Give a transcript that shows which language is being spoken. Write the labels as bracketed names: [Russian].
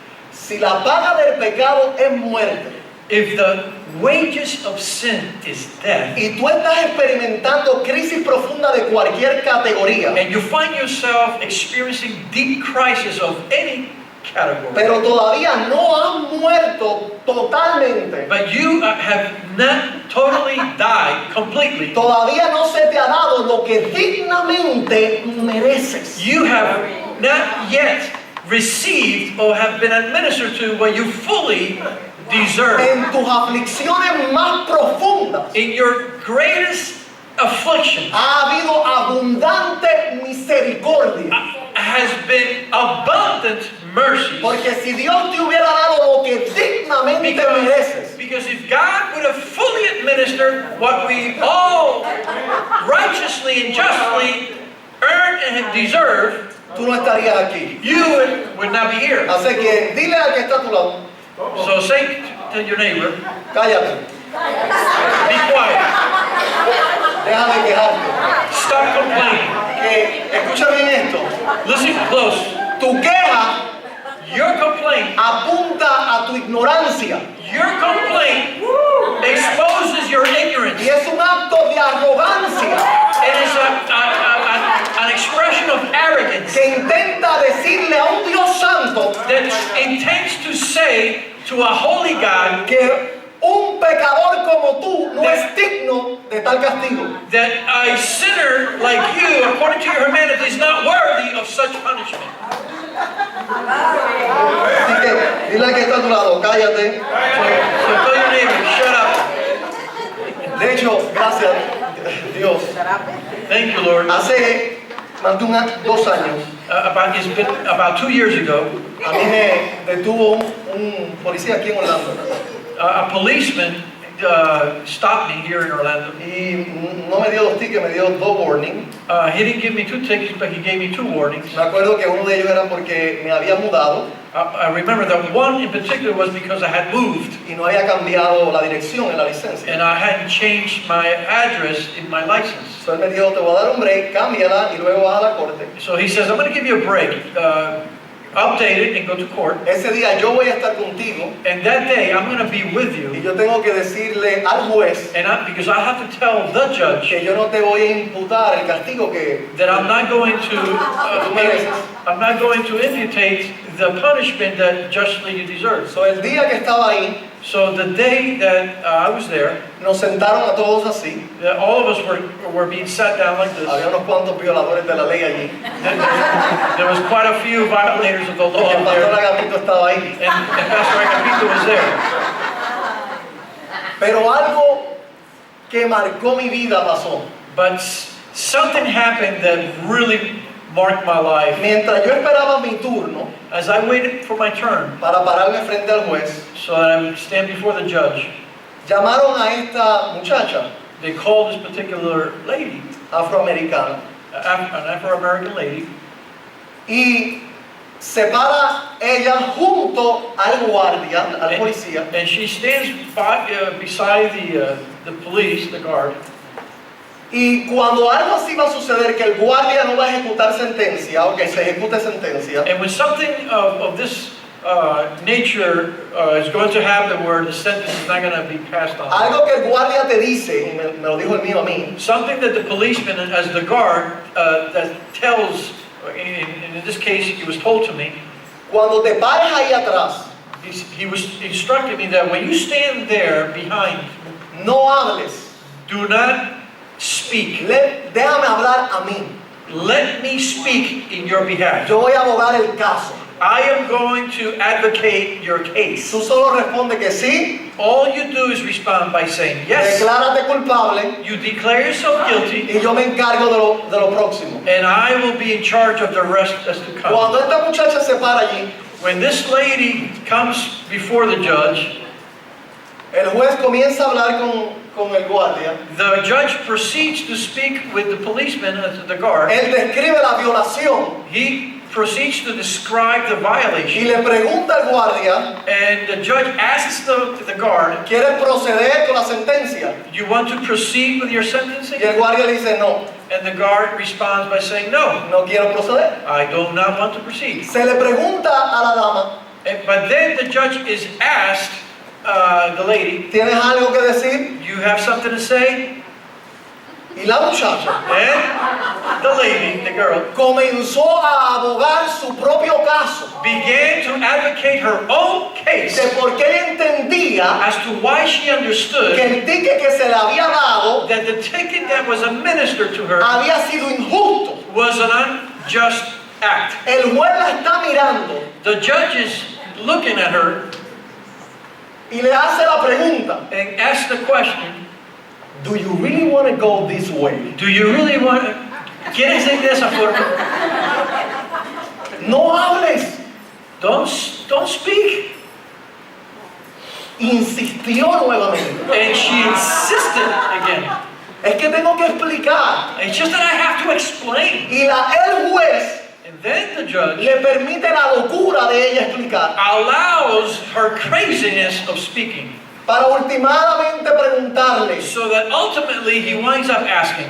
[Spanish] Si la paga del pecado es muerte [English] If the wages of sin is death, [Spanish] y tú estás experimentando crisis profunda de cualquier categoría, [English] and you find yourself experiencing deep crisis of any category, [Spanish] pero todavía no has muerto totalmente, [English] but you have not totally died completely, [Spanish] todavía no se te ha dado lo que dignamente mereces. [English] you have not yet received or have been administered to what you fully deserve. [Spanish] En tus aflicciones más profundas [English] In your greatest affliction [Spanish] ha habido abundante misericordia. [English] has been abundant mercy. [Spanish] Porque si Dios te hubiera dado lo que dignamente mereces, [English] Because if God would have fully administered what we all righteously and justly earn and deserve, [Spanish] tú no estarías aquí. [English] you would not be here. [Spanish] Así que dile al que está a tu lado, [English] So say to your neighbor, [Spanish] cállate, [English] be quiet, [Spanish] deja de quejarte. [English] stop complaining. [Spanish] Escucha bien esto, [English] Listen close. [Spanish] tu queja [English] Your complaint, [Spanish] apunta a tu ignorancia [English] your complaint exposes your ignorance. [Spanish] y es un acto de arrogancia [English] It is an expression of arrogance [Spanish] que intenta decirle a un Dios santo [English] that intends to say to a holy God [Spanish] que un pecador como tú no es digno de tal castigo. [English] that a sinner like you, according to your humanity, is not worthy of such punishment. [Spanish] Así que dile al que está a tu lado, cállate. [English] So tell your neighbor, shut up. [Spanish] De hecho, gracias Dios, [English] Thank you, Lord. [Spanish] hace más de 2 años [English] It's been about 2 years ago, [Spanish] a mí me detuvo un policía aquí en Orlando [English] a policeman stopped me here in Orlando. [Spanish] y no me dio 2 tickets, me dio 2 warnings. [English] He didn't give me 2 tickets, but he gave me 2 warnings. [Spanish] Me acuerdo que uno de ellos era porque me había mudado [English] I remember that one in particular was because I had moved [Spanish] y no había cambiado la dirección en la licencia. [English] and I hadn't changed my address in my license. [Spanish] So él me dijo, te voy a dar un break, cámbiala y luego vas a la corte. [English] So he says, I'm going to give you a break, update it and go to court. [Spanish] Ese día yo voy a estar contigo [English] And that day I'm going to be with [Spanish] y [English] you. [Spanish] yo tengo que decirle al juez [English] Because I have to tell the judge [Spanish] que yo no te voy a imputar el castigo que [English] that I'm not going to [Spanish] tú mereces. [English] I'm not going to imputate the punishment that justly you deserve. [Spanish] So el día que estaba ahí, [English] So the day that I was there, [Spanish] nos sentaron a todos así. [English] all of us were being sat down like this. [Spanish] Había unos cuantos violadores de la ley allí. [English] There was quite a few violators of the law [Spanish] Y el [English] there, [Spanish] pastor Agapito estaba ahí. [English] and Pastor Agapito was there. [Spanish] Pero algo que marcó mi vida pasó. [English] But something happened that really marked my life. [Spanish] Mientras yo esperaba mi turno [English] As I waited for my turn, [Spanish] para pararme frente al juez, [English] so that I would stand before the judge, [Spanish] llamaron a esta muchacha [English] they called this particular lady, [Spanish] afroamericana [English] an Afro-American lady, [Spanish] y se para ella junto al guardia, al policía, [English] and she stands beside the police, the guard. [Spanish] y cuando algo así va a suceder, que el guardia no va a ejecutar sentencia o que se ejecute sentencia, [English] And when something of this nature is going to happen where the sentence is not going to be passed on, [Spanish] algo que el guardia te dice, y me lo dijo el mío a mí, [English] something that the policeman, as the guard, that tells, in this case, it was told to me, [Spanish] cuando te pares ahí atrás, [English] he was instructing me that when you stand there behind, [Spanish] no hables, [English] do not speak. [Spanish] déjame hablar a mí, [English] Let me speak in your behalf. [Spanish] yo voy a abogar el caso. [English] I am going to advocate your case. [Spanish] Tú solo responde que sí, [English] All you do is respond by saying yes. [Spanish] declárate culpable [English] You declare yourself guilty, [Spanish] y yo me encargo de lo próximo. [English] and I will be in charge of the rest that's to come. [Spanish] Cuando esta muchacha se para allí, [English] When this lady comes before the judge, [Spanish] el juez comienza a hablar con el guardia. [English] the judge proceeds to speak with the policeman, the guard. [Spanish] Él describe la violación [English] He proceeds to describe the [Spanish] y [English] violation, [Spanish] le pregunta al guardia, [English] and the judge asks the guard, [Spanish] ¿quieres proceder con la sentencia? [English] you want to proceed with your [Spanish] Y [English] sentencing? [Spanish] el guardia le dice, no, [English] And the guard responds by saying, no, [Spanish] no quiero proceder. [English] I do not want to proceed. [Spanish] Se le pregunta a la dama, [English] But then the judge is asked, the lady, [Spanish] ¿tienes algo que decir? [English] you have something to say? [Spanish] Y la muchacha [English] And the lady, the girl, [Spanish] comenzó a abogar su propio caso [English] began to advocate her own case [Spanish] de por qué ella entendía [English] as to why she [Spanish] que [English] understood [Spanish] el ticket que se le había dado [English] that the ticket that was administered to her [Spanish] había sido injusto. [English] was an unjust act. [Spanish] El juez la está mirando [English] The judge is looking at her [Spanish] y le hace la pregunta, and asks the question, do you really want to go this way? do you really want to, ¿quieres ir de esa forma? No hables. [English] Don't speak. [Spanish] Insistió nuevamente. [English] And she insisted again. [Spanish] Es que tengo que explicar. [English] It's just that I have to explain. [Spanish] Y el juez [English] And then the judge [Spanish] le permite la locura de ella explicar. [English] allows her craziness of speaking. [Spanish] Para ultimadamente preguntarle, [English] So that ultimately he winds up asking,